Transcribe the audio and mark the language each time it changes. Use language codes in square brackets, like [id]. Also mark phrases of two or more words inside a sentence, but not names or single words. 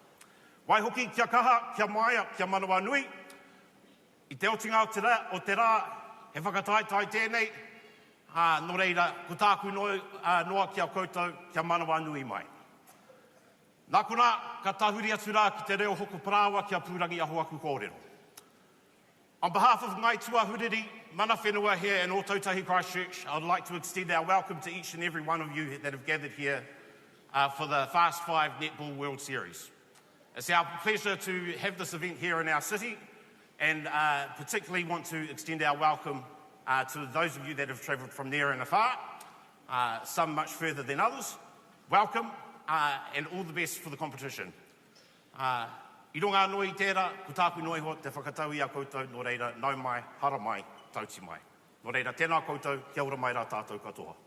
[mi] Wai hoki kia kaha, kia maia, kia manawa nui, i te otinga o te rā, he whakataitai tēnei, no reira, ko tāku noa kia koutou, kia manawa nui mai. Nā kona, ka tahuri atu rā ki te reo hoko parawa kia pūrangi aho aku kōrero. [en] On behalf of Ngai Tuahuriri, [mi] mana whenua [en] here in Ōtautahi Christchurch, I'd like to extend our welcome to each and every one of you that have gathered here for the Fast5 Netball World Series. It's our pleasure to have this event here in our city, and particularly want to extend our welcome to those of you that have travelled from near and afar, some much further than others. Welcome, and all the best for the competition. [mi] I runga anō i tērā, ko tāku noi ho te whakatau i a koutou, nō reira, nau mai, hara mai, tauti mai. Nō reira, tēnā koutou, kia ora mai rā tātou katoa.